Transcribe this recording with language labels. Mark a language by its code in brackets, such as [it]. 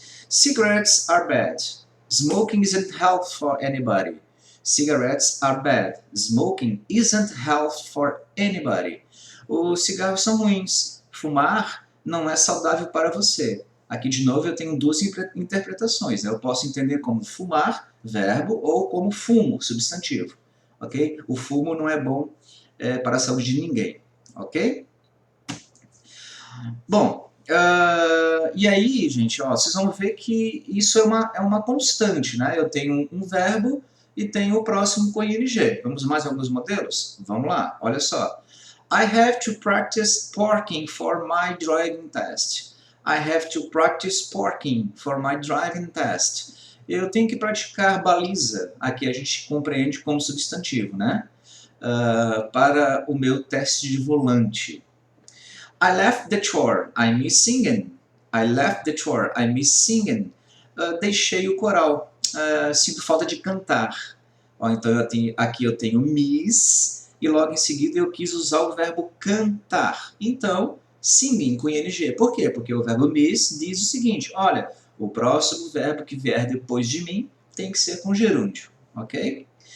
[en] Cigarettes are bad. Smoking isn't health for anybody. Cigarettes are bad. Smoking isn't health for anybody. [pt] Os cigarros são ruins. Fumar não é saudável para você. Aqui, de novo, eu tenho duas interpretações. Né? Eu posso entender como fumar, verbo, ou como fumo, substantivo. Ok? O fumo não é bom para a saúde de ninguém. Ok? Bom, e aí, gente, ó, vocês vão ver que isso é uma constante. Né? Eu tenho um verbo e tenho o próximo com ing. Vamos mais alguns modelos? Vamos lá, olha só. [en] I have to practice parking for my driving test. I have to practice parking for my driving test. [pt] Eu tenho que praticar baliza. Aqui a gente compreende como substantivo, né? para o meu teste de volante. [en] I left the chore, I miss singing. I left the chore, I miss singing. [pt] Deixei o coral, sinto falta de cantar. Então aqui eu tenho miss e logo em seguida eu quis usar o verbo cantar. Então, singing com ing. Por quê? Porque o verbo miss diz o seguinte, olha, o próximo verbo que vier depois de mim tem que ser com gerúndio, ok?